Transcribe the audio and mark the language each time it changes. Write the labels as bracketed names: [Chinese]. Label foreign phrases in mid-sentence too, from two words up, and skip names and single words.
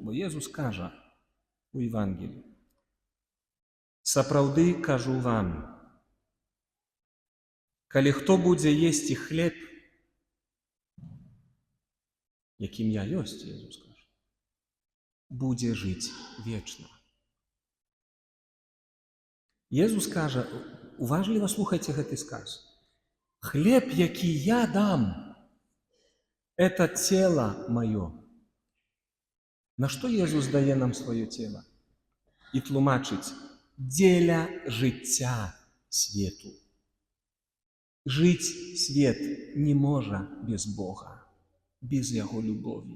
[Belarusian] Бо Езус кажа у Евангеліі: «Сапраўды кажу вам, калі хто будзе есці хлеб, якім я ёсць, Езус кажа, будзе жыць вечна». Езус кажа, уважліва слухайце гэты сказ, хлеб, які я дам, [Russian] это тело [Belarusian] маё. На што Езус дае нам сваё цело? І тлумачыць: дзеля жыцця свету. Жыць свет не можа без Бога, без Яго любові.